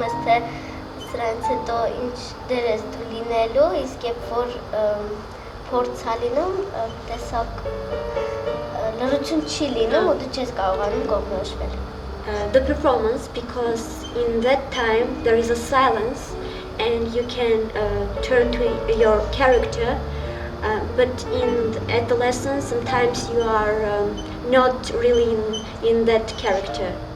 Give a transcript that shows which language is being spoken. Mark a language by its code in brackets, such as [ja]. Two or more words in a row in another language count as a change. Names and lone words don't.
[hy] ես, թե սրանից հետո ինչ դեր ես դու լինելու, իսկ երբ որ փորձ է լինում, տեսակ լրություն չի լինում ու դու չես կարողանում կողմնորոշվել։ [en] The performance, because in that time there is a silence and you can turn to your character, but at the lesson sometimes you are not really in that character.